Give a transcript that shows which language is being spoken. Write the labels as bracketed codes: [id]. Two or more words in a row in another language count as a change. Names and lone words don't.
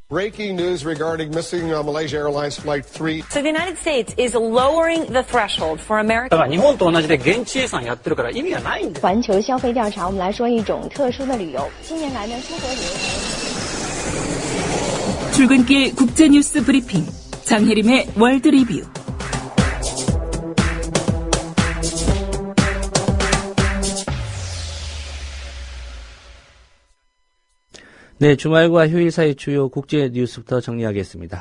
[en] Breaking news regarding missing Malaysia Airlines Flight 3. So the United States is lowering the threshold for American. [ja] 日本と同じで現地遺産やってるから意味がないんです。 [zh] 环球消费调查，我们来说一种特殊的旅游。近年来呢，出国旅游。 [ko] 출근길 국제뉴스 브리핑 장혜림의 월드 리뷰. 네, 주말과 휴일 사이 주요 국제 뉴스부터 정리하겠습니다.